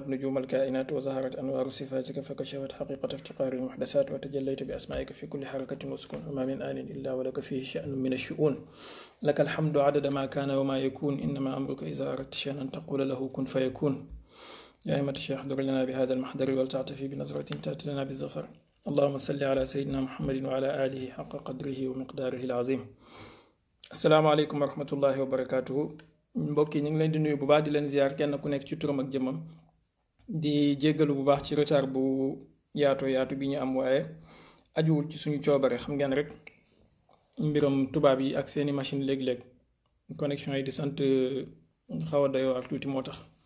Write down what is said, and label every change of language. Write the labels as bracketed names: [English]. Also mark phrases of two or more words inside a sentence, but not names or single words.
[Arabic] نجوم الكائنات وظهرت أنوار صفاتك فكشفت حقيقة افتقار المحدثات وتجليت بأسمائك في كل حركة وسكون وما من آن إلا ولك فيه شأن من الشؤون لك الحمد عدد ما كان وما يكون إنما أمرك إذا أردت شيئا أن تقول له كن فيكون يا أئمة الشيخ احضر لنا بهذا المحضر ولتعطفي بنظرة تأتي لنا بالظفر اللهم صل على سيدنا محمد وعلى آله حق قدره ومقداره العظيم السلام عليكم ورحمة الله وبركاته [Wolof] mbokk yi ñu ngi leen di nuyu bu baax di leen ziar kenn ku nekk ci turam ak jëmmam di jéggalu bu baax ci retard bu yaatu bi ñu am waaye ajuwul ci suñu coobare xam ngeen rek mbiram tubaab yi ak seeni machine léeg-léeg connexion yi di sant xaw a doyoo ak tuuti moo tax